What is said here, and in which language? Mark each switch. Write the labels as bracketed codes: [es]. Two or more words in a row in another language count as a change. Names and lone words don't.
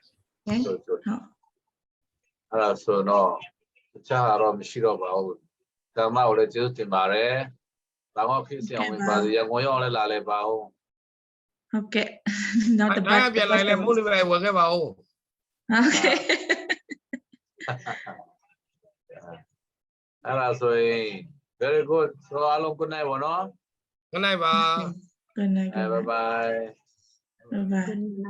[my] အဲ့ဒါဆိုတော့တခြားတော့မရှိတော့ပါဘူးဆရာမကိုလည်းကျေးဇူးတင်ပါတယ်ဘာမှဖြစ်စီအောင်ဝင်ပါစေရငွေရောက်လဲလာလဲပါဦး ဟုတ်ကဲ့နောက်တစ်ပတ် ထိုင်ရပြန်လိုက်လဲမို့လို့ပဲဝင်ခဲ့ပါဦး [en] okay [my] အဲ့ဒါဆိုရင် [en] very good [my] ဆိုအားလုံး [en] good night [my] ပါနော် [en] good night ပါ good night bye bye bye bye